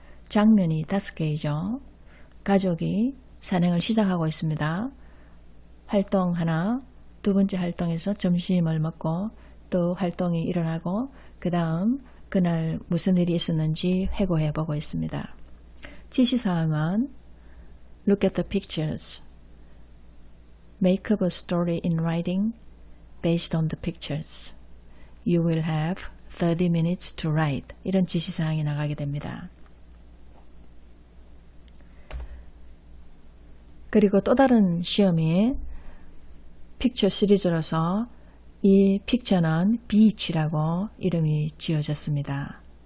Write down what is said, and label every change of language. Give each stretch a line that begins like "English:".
Korean: 장면이 5개이죠. 가족이 산행을 시작하고 있습니다. 활동 하나, 두 번째 활동에서 점심을 먹고 또 활동이 일어나고 그 다음 그날 무슨 일이 있었는지 회고해 보고 있습니다. 지시사항은
English: Look at the pictures. Make up a story in writing based on the pictures. You will have 30 minutes to write.
Korean: 이런 지시사항이 나가게 됩니다. 그리고 또 다른 시험이 픽처 시리즈로서 이 픽처는 비치라고 이름이 지어졌습니다.